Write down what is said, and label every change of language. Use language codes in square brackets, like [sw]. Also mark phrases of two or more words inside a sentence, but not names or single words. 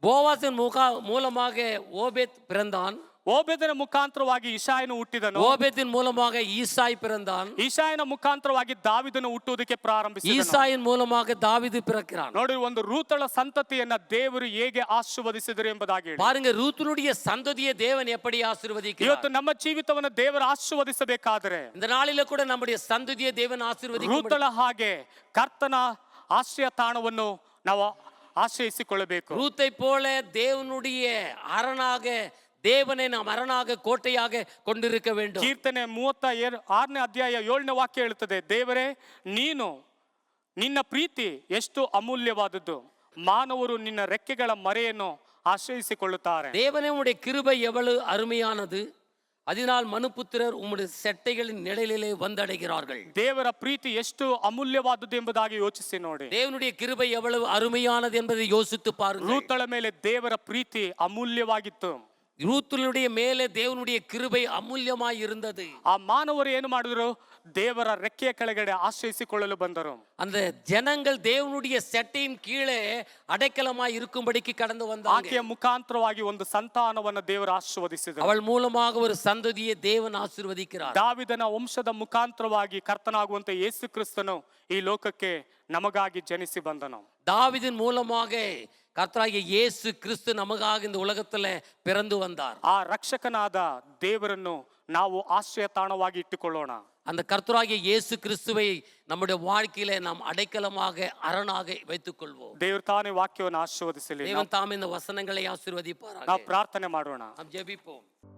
[ta] போவாசின் மூலமாக ஓபேத் பிறந்தான். [kn] ಓಬೇದನ ಮುಖಾಂತರವಾಗಿ ಇಷಾಯನು ಹುಟ್ಟಿದನು. [ta] ஓபேத்தின் மூலமாக ஈசாய் பிறந்தான். [kn] ಇಷಾಯನ ಮುಖಾಂತರವಾಗಿ ದಾವಿದನು ಹುಟ್ಟುವುದಕ್ಕೆ ಪ್ರಾರಂಭಿಸಿದನು. [ta] ஈசாயின் மூலமாக தாவீது பிறக்கிறான். [kn] ನೋಡಿ, ಒಂದು ರೂತಳ ಸಂತತಿಯನ್ನ ದೇವರು ಹೇಗೆ ಆಶೀರ್ವದಿಸಿದರು ಎಂಬುದಾಗಿ ಹೇಳಿ. [ta] பாருங்க, ரூத்துனுடைய சந்ததியை தேவன் எப்படி ஆசீர்வதிக்கிறார். [kn] ಇವತ್ತು ನಮ್ಮ ಜೀವಿತವನ್ನು ದೇವರು ಆಶೀರ್ವದಿಸಬೇಕಾದರೆ [ta] இந்த நாளில கூட நம்முடைய சந்ததியை தேவன் ஆசீர்வதிக்க [kn] ರೂತಳ ಹಾಗೆ ಕರ್ತನ ಆಶ್ರಯ ತಾಣವನ್ನು ನಾವು ಆಶ್ರಯಿಸಿಕೊಳ್ಳಬೇಕು. [ta] ரூத்தை போல தேவனுடைய அரணாக தேவனை நாம் அரணாக கோட்டையாக கொண்டிருக்க வேண்டும். [kn] ಕೀರ್ತನೆ 36ನೇ ಅಧ್ಯಾಯ 7ನೇ ವಾಕ್ಯ ಹೇಳುತ್ತದೆ, ದೇವರೇ ನೀನು ನಿನ್ನ ಪ್ರೀತಿ ಎಷ್ಟು ಅಮೂಲ್ಯವಾದದ್ದು, ಮಾನವರು ನಿನ್ನ ರೆಕ್ಕೆಗಳ ಮರೆಯನ್ನು ಆಶ್ರಯಿಸಿಕೊಳ್ಳುತ್ತಾರೆ. [ta] தேவனே உம்முடைய கிருபை எவ்வளவு அருமையானது, அதனால் மனுபுத்திரர் உம்முடைய செட்டைகளின் நிழலிலே வந்தடைகிறார்கள். [kn] ದೇವರ ಪ್ರೀತಿ ಎಷ್ಟು ಅಮೂಲ್ಯವಾದದ್ದು ಎಂಬುದಾಗಿ ಯೋಚಿಸಿ ನೋಡಿ. [ta] தேவனுடைய கிருபை எவ்வளவு அருமையானது என்பதை யோசித்து பாருங்கள். [kn] ರೂತಳ ಮೇಲೆ ದೇವರ ಪ್ರೀತಿ ಅಮೂಲ್ಯವಾಗಿತ್ತು. [ta] ரூத்துனுடைய மேலே தேவனுடைய கிருபை அமூல்யமாய் இருந்தது. [kn] ಆ ಮಾನವರು ಏನು ಮಾಡಿದ್ರು? ದೇವರ ರೆಕ್ಕೆಯ ಕೆಳಗಡೆ ಆಶ್ರಯಿಸಿಕೊಳ್ಳಲು ಬಂದರು. [ta] அந்த ஜனங்கள் தேவனுடைய செட்டையின் கீழே அடைக்கலமாய் இருக்கும்படிக்கு கடந்து வந்தாங்க. [kn] ಆಕೆಯ ಮುಖಾಂತರವಾಗಿ ಒಂದು ಸಂತಾನವನ್ನು ದೇವರು ಆಶೀರ್ವದಿಸಿದರು. [ta] அவள் மூலமாக ஒரு சந்ததியை தேவன் ஆசீர்வதிக்கிறார். [kn] ದಾವಿದನ ವಂಶದ ಮುಖಾಂತರವಾಗಿ ಕರ್ತನಾಗುವಂತೆ ಯೇಸು ಕ್ರಿಸ್ತನು ಈ ಲೋಕಕ್ಕೆ ನಮಗಾಗಿ ಜನಿಸಿ ಬಂದನು. [ta] தாவீதின் மூலமாக கர்த்தராகிய இயேசு கிறிஸ்து நமக்காக இந்த உலகத்துல பிறந்து வந்தார். [kn] ಆ ರಕ್ಷಕನಾದ ದೇವರನ್ನು ನಾವು ಆಶ್ರಯ ತಾಣವಾಗಿ ಇಟ್ಟುಕೊಳ್ಳೋಣ. [ta] அந்த கர்த்தராகிய இயேசு கிறிஸ்துவை நம்முடைய வாழ்க்கையில நாம் அடைக்கலமாக அரணாக வைத்துக் கொள்வோம். [kn] ದೇವರು ತಾನೇ ವಾಕ್ಯವನ್ನು ಆಶೀರ್ವದಿಸಲಿ. [ta] தேவன் தாமே இந்த வசனங்களை ஆசீர்வதிப்பாராக. [kn] ನಾವು ಪ್ರಾರ್ಥನೆ ಮಾಡೋಣ. [ta] நாம் ஜெபிப்போம்.